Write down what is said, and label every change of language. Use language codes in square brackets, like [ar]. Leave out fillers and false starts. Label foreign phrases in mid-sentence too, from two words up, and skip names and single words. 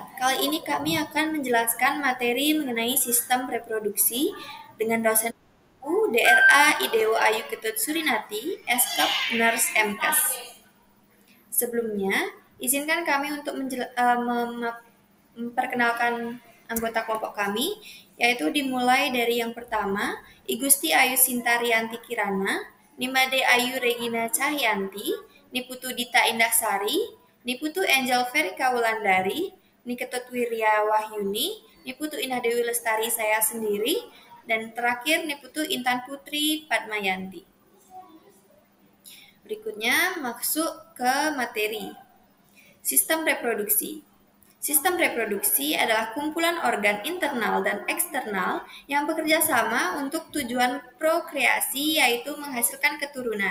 [id] Kali ini kami akan menjelaskan materi mengenai sistem reproduksi dengan dosen DRA Idewo Ayu Ketut Surinati, Eskap Nurse MKes. Sebelumnya, izinkan kami untuk memperkenalkan anggota kelompok kami, yaitu dimulai dari yang pertama, Igusti Ayu Sintarianti Kirana, Nimade Ayu Regina Cahyanti, Niputu Dita Indah-Sari, Niputu Angel Verika Wulandari, Niketut Wirya Wahyuni, Niputu Indah Dewi Lestari saya sendiri, dan terakhir Niputu Intan Putri Padmayanti. Berikutnya masuk ke materi. Sistem reproduksi. Sistem reproduksi adalah kumpulan organ internal dan eksternal yang bekerja sama untuk tujuan prokreasi, yaitu menghasilkan keturunan.